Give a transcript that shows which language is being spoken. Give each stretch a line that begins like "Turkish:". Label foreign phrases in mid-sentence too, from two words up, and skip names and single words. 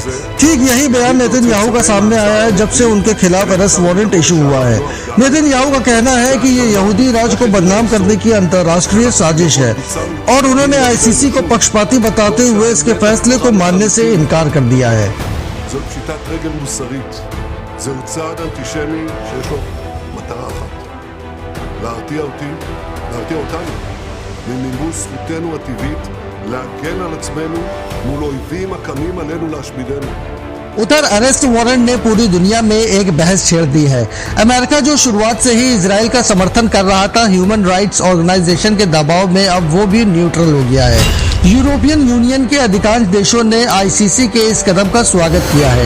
Hindi: ठीक यही बयान नेतन्याहू का सामने आया है जब से उनके खिलाफ
English: arrest warrant issue
Hindi: हुआ है। नेतन्याहू का कहना है कि ये यहूदी राज को बदनाम करने की अंतर्राष्ट्रीय साजिश है और उन्होंने आईसीसी को पक्षपाती बताते हुए इसके फैसले को मानने से इनकार कर दिया है।
Hebrew: זאת פשיטת רגל מוסרית. זהו צעד אנטישמי שיש לו מטרה אחת: להרתיע אותנו ממימוש זכותנו הטבעית להגן על עצמנו מול אויבים הקמים עלינו להשמידנו।
Hindi: उधर
English: arrest warrant
Hindi: ने पूरी दुनिया में एक बहस छेड़ दी है। अमेरिका जो शुरुआत से ही इजराइल का समर्थन कर रहा था,
English: human rights organization
Hindi: के दबाव में अब वो भी न्यूट्रल हो गया है। यूरोपियन यूनियन के अधिकांश देशों ने आईसीसी के इस कदम का स्वागत किया है।